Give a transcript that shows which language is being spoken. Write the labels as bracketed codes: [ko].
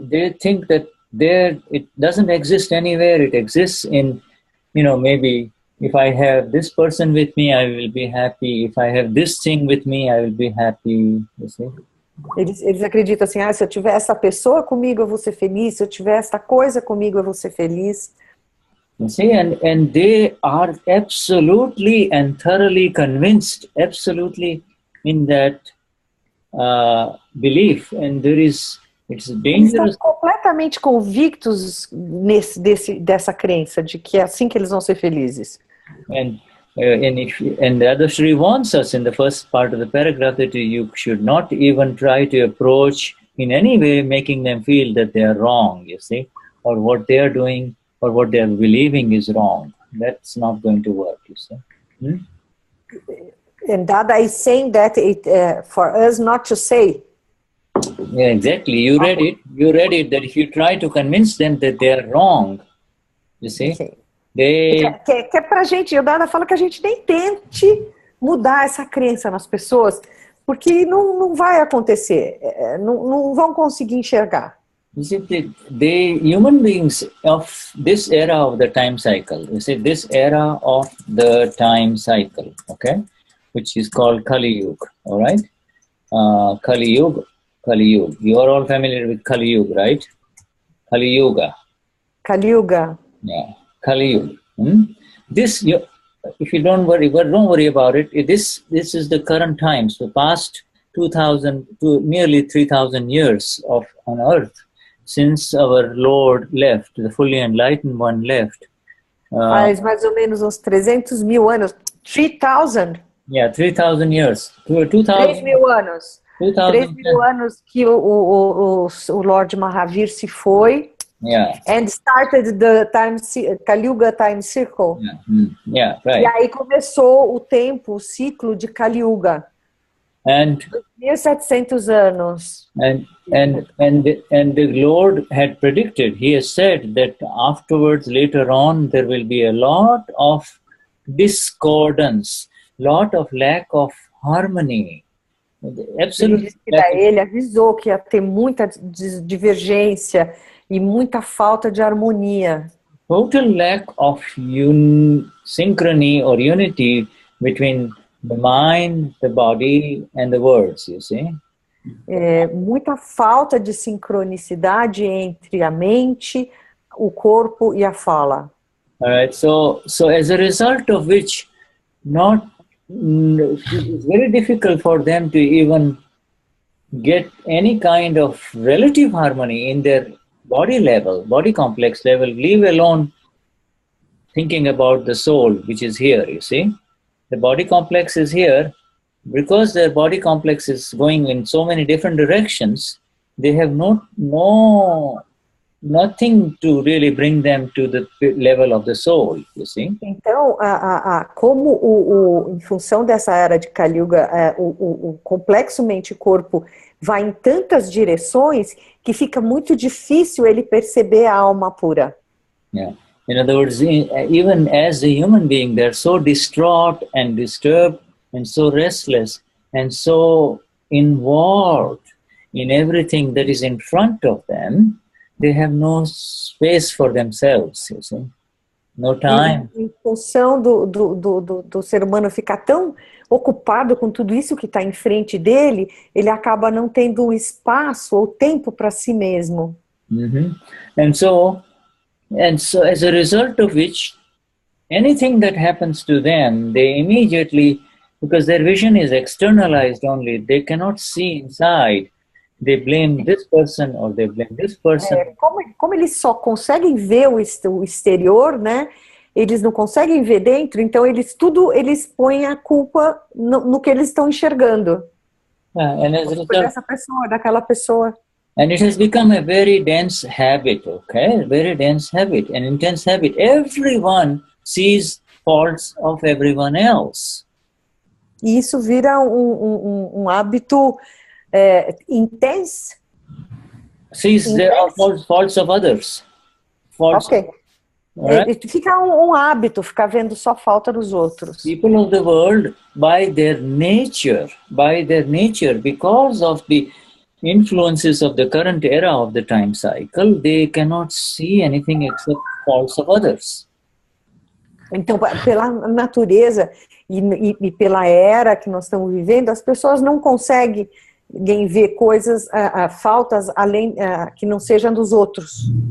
[en] They think that it doesn't exist anywhere. It exists in, maybe if I have this person with me, I will be happy. If I have this thing with me, I will be happy. You see? [pt] Eles acreditam assim, se eu tiver essa pessoa comigo, eu vou ser feliz. Se eu tiver essa coisa comigo, eu vou ser feliz. [en] You see, and they are absolutely and thoroughly convinced, absolutely in that belief, and it's dangerous. [pt] Eles estão completamente convictos dessa crença de que é assim que eles vão ser felizes. [en] And Dadashri warns us in the first part of the paragraph that you should not even try to approach in any way making them feel that they are wrong, you see, or what they are doing or what they are believing is wrong. That's not going to work, you see. And Dada is saying that for us not to say. Yeah, exactly. You read it that if you try to convince them that they are wrong, you see. Okay. [pt] Que é pra gente, o Dada fala que a gente nem tente mudar essa crença nas pessoas, porque não vai acontecer, não vão conseguir enxergar. [en] You see, the human beings of this era of the time cycle, you see, this era of the time cycle, okay, which is called Kali Yuga, all right? Kali Yuga. You are all familiar with Kali Yuga, right? Kali Yuga. Yeah. Kali Yuga. This, if you don't worry about it. This is the current times, the past 2,000 to nearly 3,000 years on Earth since our Lord left, the fully enlightened one left. [pt] Faz mais ou menos uns 300 mil anos. [en] 3,000? Yeah, 3,000 years. 2,000. [pt] 3 mil anos. 3 mil anos que o Lord Mahavir se foi. [en] Yeah. And started the Kali Yuga time circle. Yeah, right. [pt] E aí começou o ciclo de Kali Yuga. [en] And [pt] 1700 anos. [en] And the Lord had predicted, he has said that afterwards, later on, there will be a lot of discordance, lot of lack of harmony [pt] Ele [en] absolute [pt] disse que ele avisou que ia ter muita divergência e muita falta de harmonia. [en] total lack of synchrony or unity between the mind, the body, and the words, you see. [pt] Muita falta de sincronicidade entre a mente, o corpo e a fala. [en] All right, so as a result of which, it's very difficult for them to even get any kind of relative harmony in their body level, body complex level, leave alone thinking about the soul, which is here, you see. The body complex is here. Because their body complex is going in so many different directions, they have nothing to really bring them to the level of the soul, you see. [pt] Então, como em função dessa era de Kali Yuga, o complexo mente e corpo vai em tantas direções que fica muito difícil ele perceber a alma pura. [en] Yeah. In other words, even as a human being, they're so distraught and disturbed and so restless and so involved in everything that is in front of them, they have no space for themselves, you see, no time. [pt] Em função do ser humano ficar tão ocupado com tudo isso que está em frente dele, ele acaba não tendo espaço ou tempo para si mesmo. Mm-hmm. [en] And so as a result of which, anything that happens to them, they immediately, because their vision is externalized only, they cannot see inside. They blame this person or they blame this person. [pt] Como eles só conseguem ver o exterior, né? Eles não conseguem ver dentro, então eles põem a culpa no que eles estão enxergando. [en] And as a result, [pt] dessa pessoa, daquela pessoa. [en] And it has become a very dense habit, okay? Very dense habit, an intense habit. Everyone sees faults of everyone else. [pt] E isso vira um hábito intenso. [en] Sees there are faults of others. Faults. Ok. Right? [pt] Fica um hábito, ficar vendo só falta dos outros. [en] People of the world, by their nature, because of the influences of the current era of the time cycle, they cannot see anything except faults of others. [pt] Então, pela natureza e pela era que nós estamos vivendo, as pessoas não conseguem ver coisas, faltas além que não sejam dos outros.